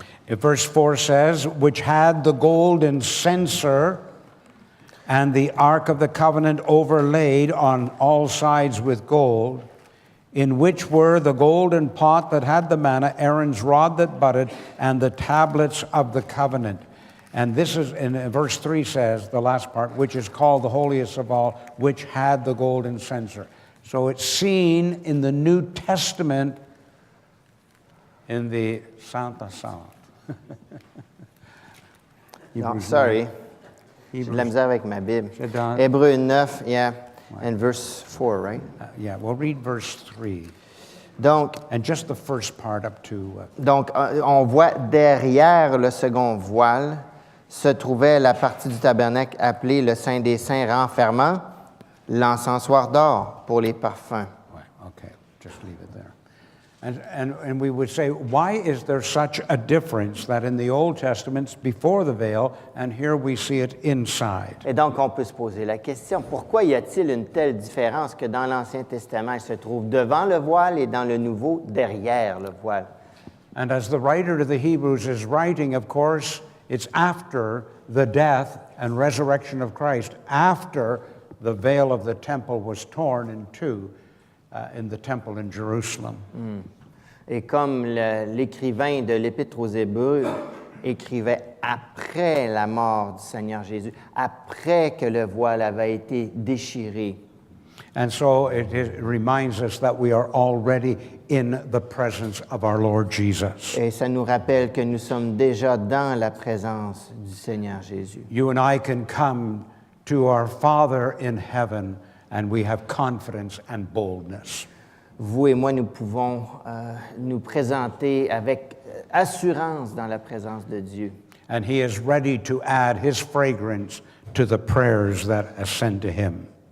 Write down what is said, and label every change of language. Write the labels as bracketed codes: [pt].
[en] If verse 4 says, which had the golden censer and the ark of the covenant overlaid on all sides with gold, in which were the golden pot that had the manna, Aaron's rod that budded, and the tablets of the covenant. And this is, in verse 3 says, the last part, which is called the holiest of all, which had the golden censer. So it's seen in the New Testament in the Santa Sala. No, sorry. [fr] J'ai de la misère avec ma Bible. C'est dans- [en] Hébreux 9, yeah, and verse 4, right? Yeah, we'll read verse 3. [fr] Donc, [en] And just the first part up to... [fr] on voit derrière le second voile se trouvait la partie du tabernacle appelée le Saint des Saints renfermant l'encensoir d'or pour les parfums. [en] Okay, just leave it there. And we would say, why is there such a difference that in the Old Testament it's before the veil, and here we see it inside? [fr] Et donc, on peut se poser la question, pourquoi y a-t-il une telle différence que dans l'Ancien Testament, il se trouve devant le voile et dans le Nouveau, derrière le voile? [en] And as the writer to the Hebrews is writing, of course, it's after the death and resurrection of Christ, after the veil of the temple was torn in two in the temple in Jerusalem. [fr] Et comme l'écrivain de l'Épître aux Hébreux écrivait après la mort du Seigneur Jésus, après que le voile avait été déchiré. [en] And so it reminds us that we are already in the presence of our Lord Jesus. [fr] Et ça nous rappelle que nous sommes déjà dans la présence du Seigneur Jésus. [en] You and I can come to our Father in heaven, and we have confidence and boldness. [fr] Vous et moi, nous pouvons nous présenter avec assurance dans la présence de Dieu. [en] And He is ready to add His fragrance to the prayers that ascend to Him.